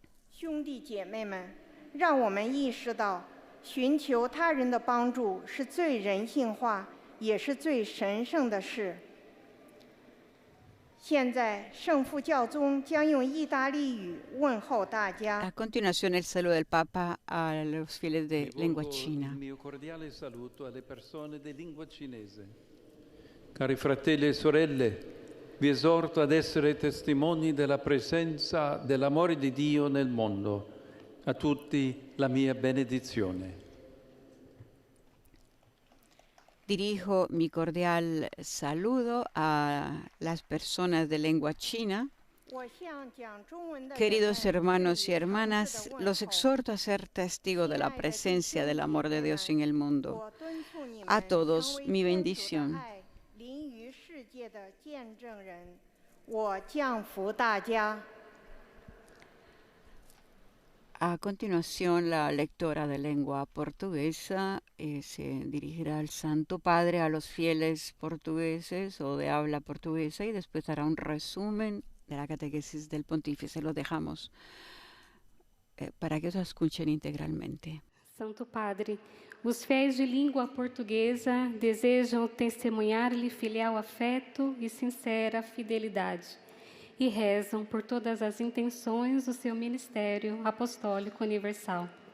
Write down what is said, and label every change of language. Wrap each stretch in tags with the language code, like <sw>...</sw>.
<zh>兄弟姐妹们，让我们意识到，寻求他人的帮助是最人性化、也是最神圣的事。现在，圣父教宗将用意大利语问候大家。</zh> <es>A continuación, el saludo del Papa a los fieles de lengua china.</es> <it>Il mio cordiale saluto alle persone di lingua cinese. Cari fratelli e sorelle, vi esorto ad essere testimoni della presenza dell'amore di Dio nel mondo. A tutti la mia benedizione.</it> <es>Dirijo mi cordial saludo a las personas de lengua china. Queridos hermanos y hermanas, los exhorto a ser testigos de la presencia del amor de Dios en el mundo. A todos, mi bendición. A continuación, la lectora de lengua portuguesa se dirigirá al Santo Padre, a los fieles portugueses o de habla portuguesa, y después dará un resumen de la catequesis del pontífice. Lo dejamos para que os escuchen integralmente.</es> <pt>Santo Padre, os fiéis de língua portuguesa desejam testemunhar-lhe filial afeto e sincera fidelidade, e rezam por todas as intenções do seu ministério apostólico universal.</pt>